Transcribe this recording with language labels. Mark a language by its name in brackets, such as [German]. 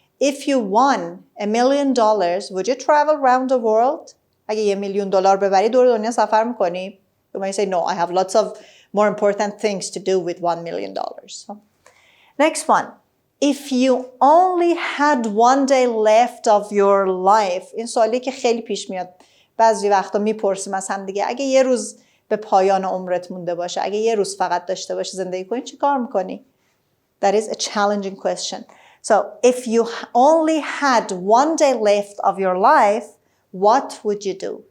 [English] If you won $1 million, would you travel around the world? [Persian] اگه $1 million ببری دور دنیا سفر میکنی؟ [English] You might say, no, I have lots of more important things to do with $1 million. Next one. If you only had one day left of your life. [Persian] این سوالی که خیلی پیش میاد. بعضی وقتا میپرسیم از هم دیگه اگه یه روز به پایان عمرت مونده باشه، اگه یه روز فقط داشته باشی زندگی کنی چی کار میکنی؟ [English] That is a challenging question. So if you only had one day left of your life, what would you do?